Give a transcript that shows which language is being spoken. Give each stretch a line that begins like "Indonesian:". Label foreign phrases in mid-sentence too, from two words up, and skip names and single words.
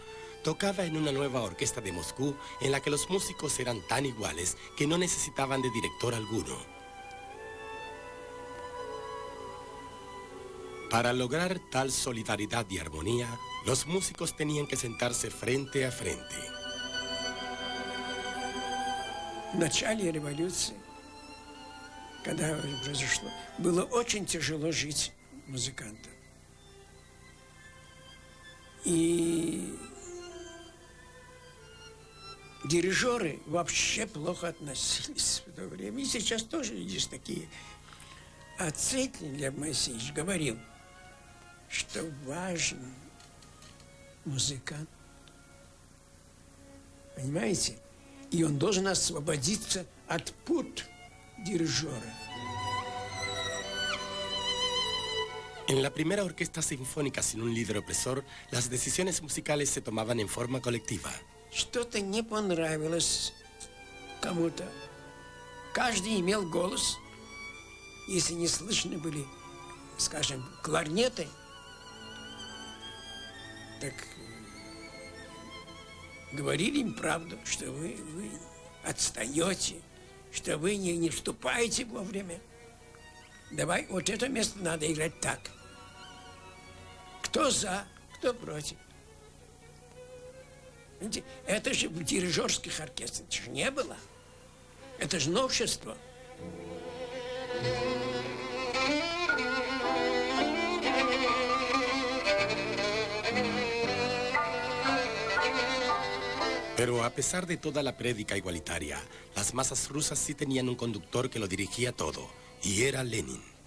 Spanish: Tocaba en una nueva orquesta de Moscú en la que los músicos eran tan iguales que no necesitaban de director alguno. Para lograr tal solidaridad y armonía, los músicos tenían que sentarse frente a frente.
Russian: В начале революции, когда произошло, было очень тяжело жить музыкантам. И дирижеры вообще плохо относились в то время. И сейчас тоже есть такие. А Цетлин Лев Моисеевич говорил, что важен музыкант. Понимаете? И он должен освободиться от пут дирижера.
Spanish: En la primera orquesta sinfónica sin un líder opresor, las decisiones musicales se tomaban en forma colectiva.
Russian: Что-то не понравилось кому-то. Каждый имел голос. Если не слышны были, скажем, кларнеты, так говорили им правду, что вы отстаете, что вы не вступаете вовремя. Давай, вот это место надо играть так. Кто за, кто против. Видите, это же в дирижерских оркестрах же не было. Это же новшество.
Spanish: Pero a pesar de toda la prédica igualitaria, las masas rusas sí tenían un conductor que lo dirigía todo, y era Lenin.